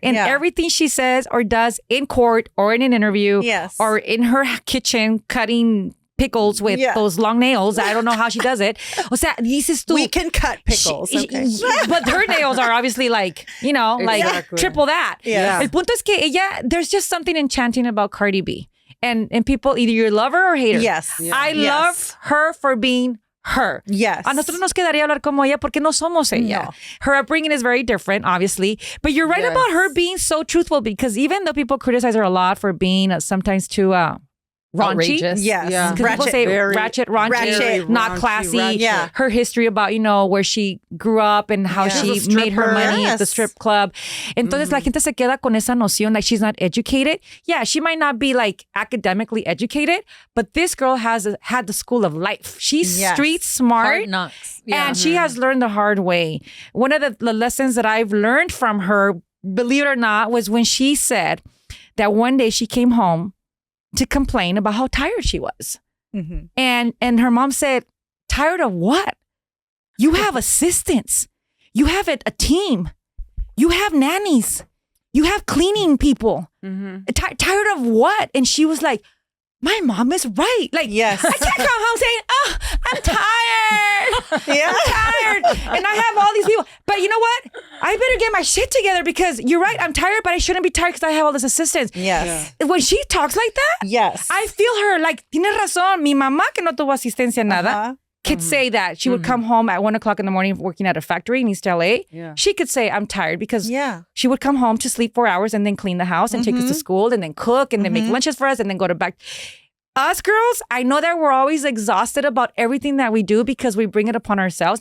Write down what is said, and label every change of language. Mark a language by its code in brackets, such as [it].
[en] And everything she says or does in court or in an interview or in her kitchen cutting pickles with those long nails. I don't know how she does it. [es] O sea, dices tú. [en] We can cut pickles. But her nails are obviously like, like triple that. Yeah. [es] El punto es que ella, [en] there's just something enchanting about Cardi B. And people, either you love her or hate her. Yes. I love her for being her. Yes. [es] A nosotros nos quedaría hablar como ella porque no somos ella. [en] No. Her upbringing is very different, obviously. But you're right about her being so truthful, because even though people criticize her a lot for being sometimes too raunchy. Outrageous. Yes. Yeah. People say ratchet, raunchy, not classy. Ratchet. Yeah. Her history about, where she grew up and how she made her money at the strip club. [es] Entonces la gente se queda con esa noción [en] like she's not educated. Yeah, she might not be like academically educated, but this girl has had the school of life. She's street smart. Hard knocks. Yeah. And she has learned the hard way. One of the lessons that I've learned from her, believe it or not, was when she said that one day she came home to complain about how tired she was. Mm-hmm. And her mom said, tired of what? You have assistants. You have a team. You have nannies. You have cleaning people. Mm-hmm. Tired of what? And she was like, my mom is right. Like, I can't come home saying, oh, I'm tired. I'm tired. And I have all these people. But you know what? I better get my shit together, because you're right. I'm tired, but I shouldn't be tired because I have all this assistance. Yes. When she talks like that, I feel her like, [es] tiene razón. Mi mamá que no tuvo asistencia nada [en] could say that. She would come home at 1:00 in the morning working at a factory in East LA. Yeah. She could say, I'm tired, because she would come home to sleep 4 hours and then clean the house and take us to school and then cook and then make lunches for us and then go to back. Us girls, I know that we're always exhausted about everything that we do because we bring it upon ourselves.